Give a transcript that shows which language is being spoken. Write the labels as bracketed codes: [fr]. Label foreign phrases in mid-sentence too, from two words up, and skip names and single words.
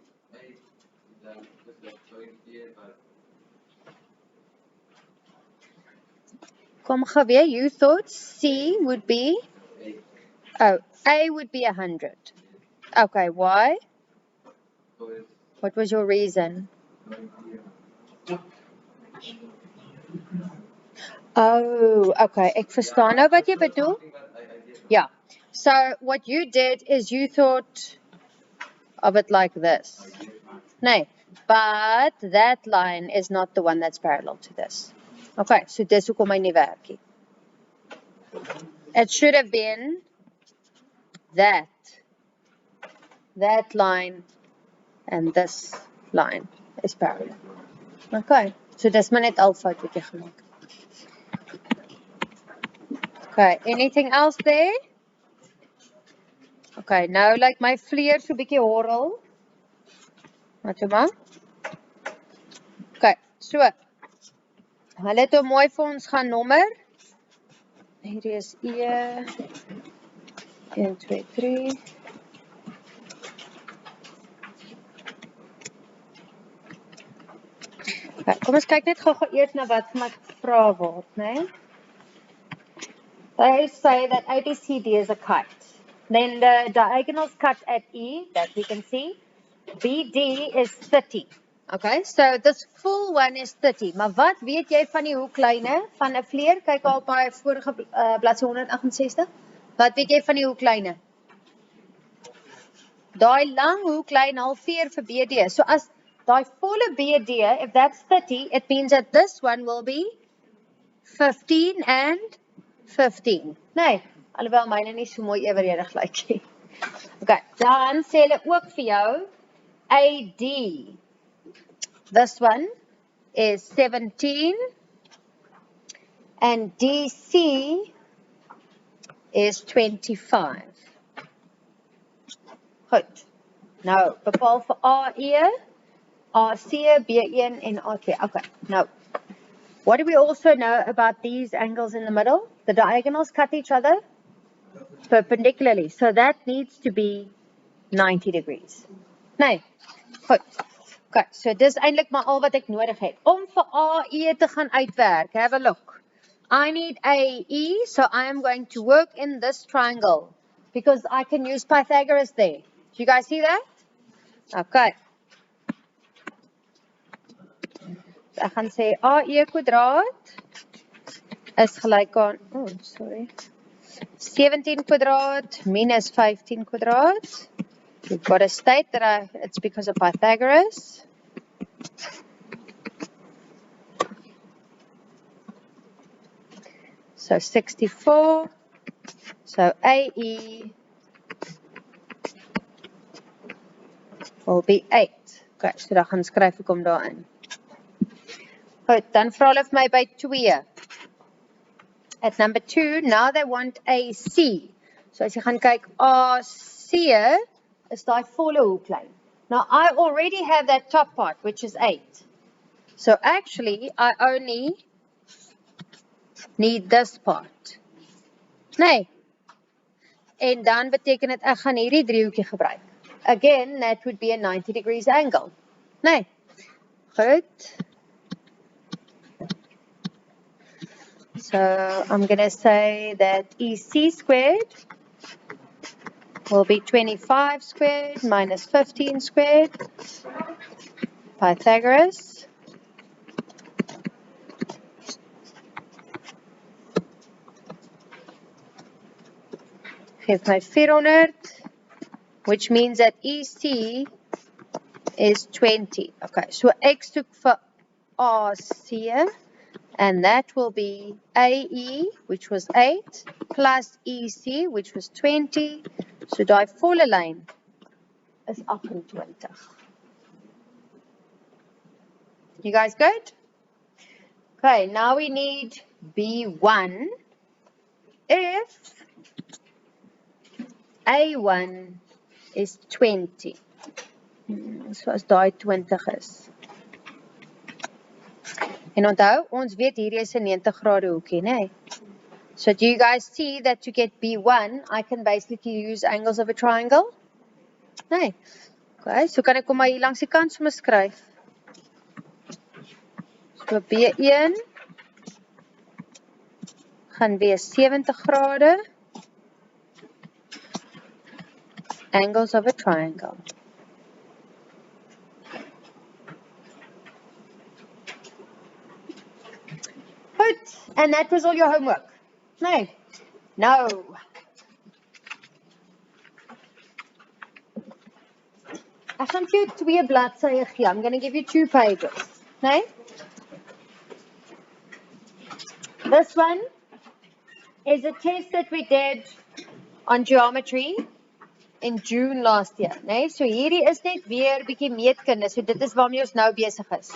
[en] Kom Javier, you thought C would be? Oh, A would be 100. Okay, why? What was your reason? Oh, okay. [af] Ek verstaan nou wat jy bedoel. [en] Yeah. So what you did is you thought of it like this. Nee, but that line is not the one that's parallel to this. [af] Okay, so dis hoekom hy nie werk nie. [en] It should have been that line and this line is parallel. [af] Okay, so dis maar net al fout wat jy gemaak. [en] Okay, anything else there? [af] Okay, nou like my vleer so bietjie horrel. Wat toe maar? Okay, so. Hulle het hom mooi vir ons gaan nommer. Hier is E 1 2 3. Okay, kom ons kyk net gou-gou eers na wat vir my gevra word, né? [en] They say that ABCD is a kite. Then the diagonals cut at E, that we can see. BD is 30. Okay, so this full one is 30. [af] Maar wat weet jy van die hoeklyne van 'n vleer? Kyk al op die vorige bladsy 168. Wat weet jy van die hoeklyne? Daai lang hoeklyn halveer vir BD. [en] So [af] as daai volle BD, [en] if that's 30, it means that this one will be 15 and 15. [af] Nee, alhoewel myne nie so mooi eweredig lyk nie. Okay, dan sê hulle ook vir jou AD. [en] This one is 17 and DC is 25. [af] Goed. Nou, bepaal vir AE, AC, B1 en A2. [en] Okay, now, what do we also know about these angles in the middle? The diagonals cut each other perpendicularly. So that needs to be 90 degrees. [af] Nee, goed. Okay, so dis eintlik maar al wat ek nodig het. Om vir AE te gaan uitwerk, [en] have a look. I need AE, so I am going to work in this triangle because I can use Pythagoras there. Do you guys see that? Okay. [af] So ek gaan sê AE kwadraat is gelyk aan, 17 kwadraat minus 15 kwadraat. [en] We've got to state that it's because of Pythagoras. So 64. So AE will be 8. [af] Okay, so dan gaan skryf ek hom daarin. Goed, dan vra hulle vir my by 2. [en] At number 2, now they want AC. [af] So as jy gaan kyk, AC is daai volle hoeklyn. [en] Now I already have that top part, which is 8. So actually, I only need this part. [af] Nee. En dan beteken dit ek gaan hierdie driehoekie gebruik. [en] Again, that would be a 90 degrees angle. [af] Nee. Goed. [en] So I'm going to say that EC squared will be 25 squared minus 15 squared. Pythagoras. [af] Geef my [en] 400, which means that EC is 20. Okay, so X took for RC, and that will be AE, which was 8, plus EC, which was 20. [af] So die volle lyn is 28. [en] You guys good? Okay, now we need B1 if A1 is 20. [af] So as daai 20 is. En onthou, ons weet hierdie is 'n 90 grade hoekie, né? [en] So do you guys see that to get B1, I can basically use angles of a triangle? [af] Nee. Okay, so kan ek kom maar hier langs die kant sommer skryf. So B1 gaan wees 70 grade. [en] Angles of a triangle. Good, and that was all your homework. [af] Nee. No. Ek gaan vir jou 2 bladsye gee. [en] I'm going to give you 2 pages. [af] Nee? [en] This one is a test that we did on geometry in June last year. [af] Nee? So hierdie is net weer bietjie meetkunde. So dit is waarmee ons nou besig is.